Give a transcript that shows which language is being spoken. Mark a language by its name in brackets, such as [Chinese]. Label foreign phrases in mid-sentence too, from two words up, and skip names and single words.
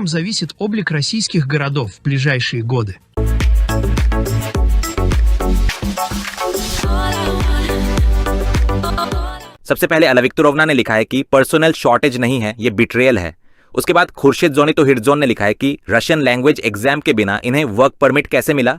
[Russian] многом зависит облик российских городов в ближайшие годы. [Hindi] सबसे पहले अलविक्तोरोवना ने लिखा है कि [English] personnel shortage [Hindi] नहीं है, ये बिट्रेयल है। उसके बाद खुर्शीद जोनितो हिरजोन ने लिखा है कि [English] Russian language exam [Hindi] के बिना इन्हें [English] work permit [Hindi] कैसे मिला।